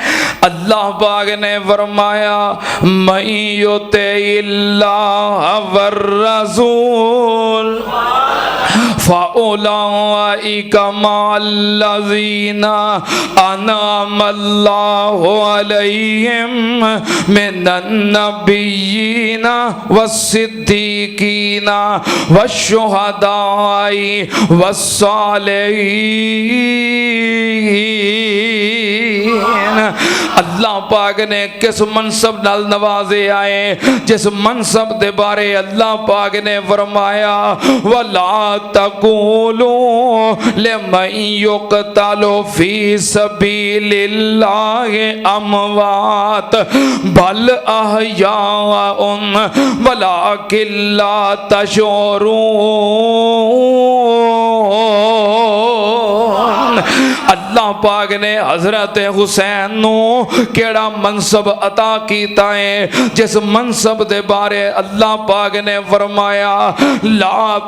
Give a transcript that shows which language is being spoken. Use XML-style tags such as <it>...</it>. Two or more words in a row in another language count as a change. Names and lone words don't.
<pa>اللہ پاک نے فرمایا,</pa> <ar>ومن يطع الله و الرسول فأولئك مع الذين أنعم الله عليهم من النبيين والصديقين والشهداء والصالحين.</ar> <pa>اللہ پاک نے کس منصب نال نوازے آئے، جس منصب دے بارے اللہ پاک نے فرمایا,</pa> <ar>ولا تقولوا لمن يقتل في سبيل الله أموات بل أحياء ولكن لا تشعرون.</ar> <pa>اللہ پاک نے حضرت حسین نوں کیہڑا منصب عطا کیتا ہے، جس منصب دے بارے اللہ پاک نے فرمایا، لا</pa>